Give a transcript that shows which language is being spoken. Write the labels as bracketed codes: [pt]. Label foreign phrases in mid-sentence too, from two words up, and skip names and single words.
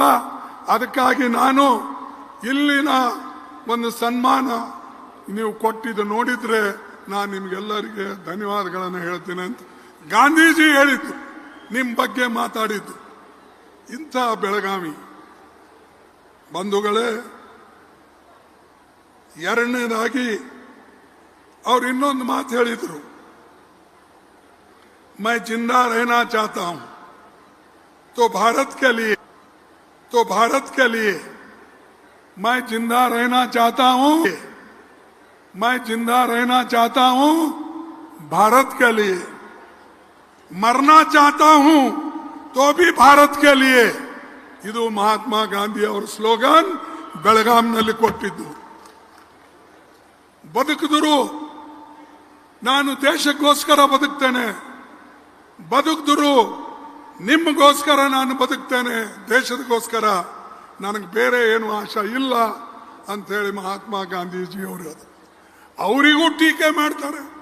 [kn] ಅದಕ್ಕಾಗಿ ನಾನು ಇಲ್ಲಿನ ಒಂದು ಸನ್ಮಾನ ನೀವು ಕೊಟ್ಟಿದ್ದು ನೋಡಿದ್ರೆ ನಾನು ನಿಮ್ಗೆಲ್ಲರಿಗೆ ಧನ್ಯವಾದಗಳನ್ನು ಹೇಳ್ತೀನಿ ಅಂತ ಗಾಂಧೀಜಿ ಹೇಳಿದ್ದು, ನಿಮ್ಮ ಬಗ್ಗೆ ಮಾತಾಡಿದ್ದು. ಇಂಥ ಬೆಳಗಾವಿ ಬಂಧುಗಳೇ, ಎರಡನೇದಾಗಿ ಅವ್ರು ಇನ್ನೊಂದು ಮಾತು ಹೇಳಿದ್ರು, [hi] मैं जिंदा रहना चाहता हूं तो भारत के लिए मैं जिंदा रहना चाहता हूं भारत के लिए, मरना चाहता हूं तो भी भारत के लिए. [kn] ಇದು ಮಹಾತ್ಮ ಗಾಂಧಿ ಅವರ ಸ್ಲೋಗನ್. ಬೆಳಗಾಂನಲ್ಲಿ ಕೊಟ್ಟಿದ್ದು. ಬದುಕಿದ್ರು ನಾನು ದೇಶಕ್ಕೋಸ್ಕರ ಬದುಕ್ತೇನೆ, ಬದುಕಿದ್ರು ನಿಮಗೋಸ್ಕರ ನಾನು ಬದುಕ್ತೇನೆ, ದೇಶದಗೋಸ್ಕರ, ನನಗೆ ಬೇರೆ ಏನು ಆಶಾ ಇಲ್ಲ ಅಂತ ಹೇಳಿ ಮಹಾತ್ಮ ಗಾಂಧೀಜಿ ಅವರು ಅವರಿಗೂ ಟೀಕೆ ಮಾಡ್ತಾರೆ.